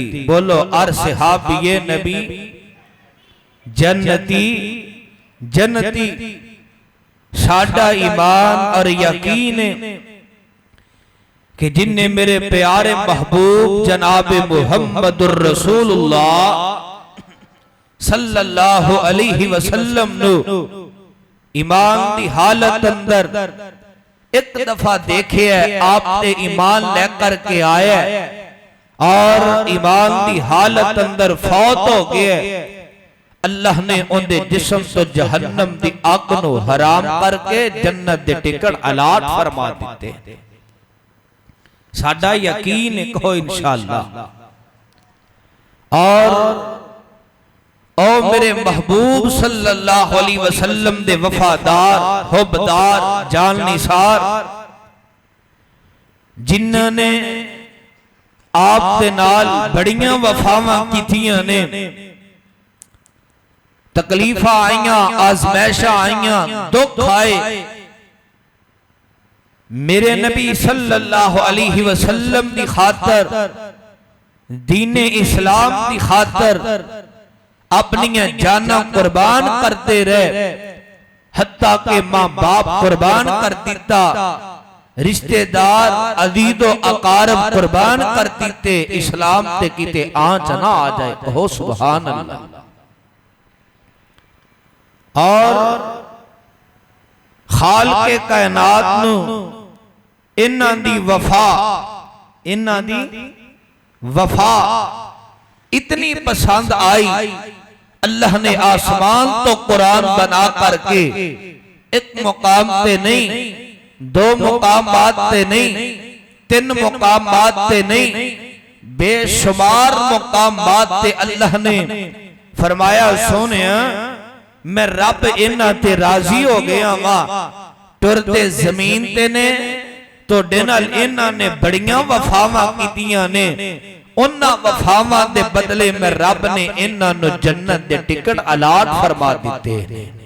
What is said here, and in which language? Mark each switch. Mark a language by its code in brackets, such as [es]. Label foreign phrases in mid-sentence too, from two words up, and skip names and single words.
[pa] بولو ہر صحابیِ نبی جنتی جنتی. ساڈا ایمان اور یقین ہے کہ جنہے میرے پیارے محبوب جنابِ [ar] محمد رسول الله صلى الله عليه وسلم [pa] نو ایمان دی حالت اندر ایک دفعہ دیکھے آپ تے ایمان لے کر کے آیا اور ایمان دی حالت اندر فوت ہو گیا. اللہ نے اُن کے جسم تو جہنم دی اگ نو حرام کر کے جنت دے ٹکٹ الاٹ فرما دتے. ساڈا یقین کہو انشاءاللہ. اور او میرے محبوب [ar] صلى الله عليه وسلم [pa] دے وفادار حبدار جان نثار جنہوں نے آپ دے نال بڑیاں وفاواں کیتیاں نے، تکلیفاں آئیاں، آزمائشاں آئیاں، دکھ آئے، میرے نبی [ar] صلى الله عليه وسلم [pa] دی خاطر دینِ اسلام دی خاطر اپنی جاناں قربان کرتے رہے. حتیٰ کہ ماں باپ قربان کر دتا، رشتہ دار عزیز و اقارب قربان کر دتے، اسلام تے کتے آنچ نہ آ جائے. कहो [ar] سبحان الله. [pa] اور خال کے کائنات نو انہاں دی وفا، انہاں دی وفا اتنی پسند آئی، اللہ نے آسمان تو قرآن بنا کر کے ایک مقام پے نہیں، دو مقامات پے نہیں، تین مقامات پے نہیں، بے شمار مقامات پے اللہ نے فرمایا سونے میں رب انہاں تے راضی ہو گیا وا. ٹرتے زمین تے نے تہاڈے نال انہاں نے بڑیاں وفاواں کیتیاں نے، اُنہاں وفاواں دے بدلے میں رب نے انہاں نوں جنت دے ٹکٹ الاٹ فرما دتے نے.